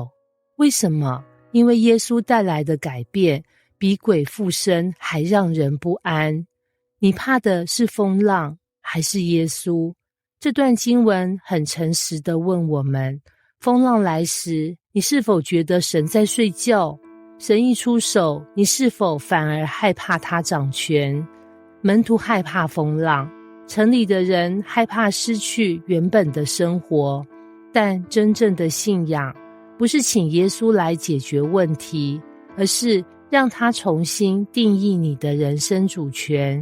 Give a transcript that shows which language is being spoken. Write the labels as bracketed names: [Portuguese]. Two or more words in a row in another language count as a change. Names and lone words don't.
[Chinese] 為什麼？因為耶穌帶來的改變比鬼附身還讓人不安。你怕的是風浪還是耶穌？這段經文很誠實地問我們，風浪來時，你是否覺得神在睡覺？神一出手，你是否反而害怕他掌權？門徒害怕風浪，城裡的人害怕失去原本的生活。但真正的信仰不是請耶穌來解決問題，而是讓他重新定義你的人生主權。